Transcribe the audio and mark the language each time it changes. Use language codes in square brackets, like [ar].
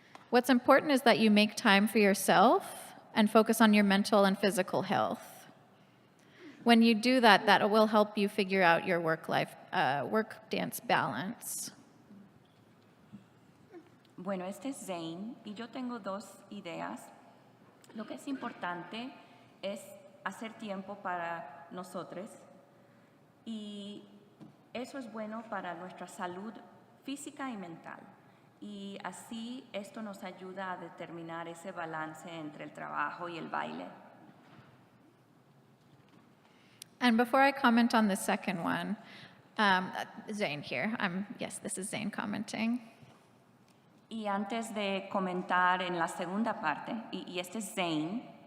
[en] What's important is that you make time for yourself and focus on your mental and physical health. When you do that, that will help you figure out your work-dance balance. [es] Bueno, este es Zane y yo tengo 2 ideas. Lo que es importante es hacer tiempo para nosotros y eso es bueno para nuestra salud física y mental. Y así esto nos ayuda a determinar ese balance entre el trabajo y el baile. [en] And before I comment on the second one, Zane here. Yes, this is Zane commenting. [es] Y antes de comentar en la segunda parte, y este es Zane.